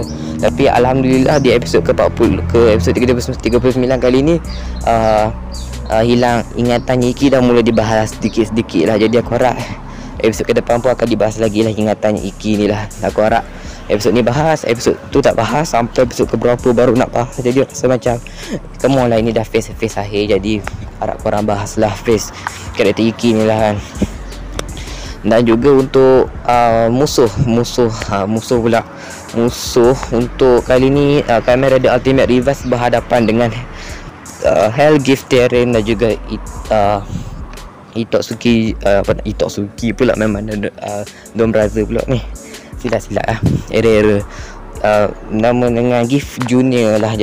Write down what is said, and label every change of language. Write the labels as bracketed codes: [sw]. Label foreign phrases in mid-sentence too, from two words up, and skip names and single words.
[ms] Tapi alhamdulillah di episod ke-40 ke episod 39 kali ni hilang ingatannya Iki dah mula dibahas sedikit-sedikit lah. Jadi aku harap episod ke depan pun akan dibahas lagi lah ingatannya Iki ni lah. Aku harap episod ni bahas, episod tu tak bahas, sampai episod keberapa baru nak bahas. Jadi rasa macam [en] come on [ms] lah, ini dah phase akhir, jadi harap korang bahas lah phase karakter Iki ni lah kan. Dan juga untuk musuh untuk kali ni Kamen Rider Ultimate Reverse berhadapan dengan Hell Gift Terrain dan juga Itotsuki pula, memang Don Brother pula ni, silap lah, error nama dengan Gift Junior lah.